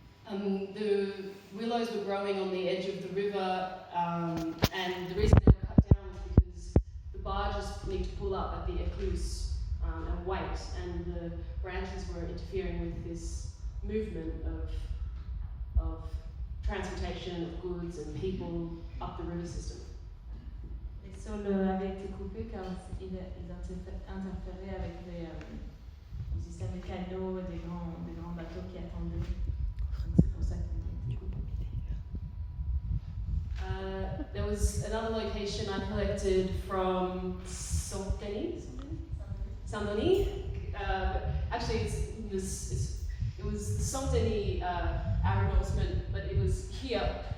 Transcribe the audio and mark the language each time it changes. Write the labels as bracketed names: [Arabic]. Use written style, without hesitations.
[English] The willows were growing on the edge of the river, and the reason they were cut down was because the barges need to pull up at the écluse and wait, and the branches were interfering with this movement of transportation of goods and people up the river system. [French] Les saules avaient été coupés car ils interféraient avec les systèmes de canaux et des grands bateaux qui attendaient. Donc c'est pour ça qu'ils ont été coupés. [English] There was another location I collected from Saint-Denis. Actually, it was the Saint-Denis arrondissement, but it was here.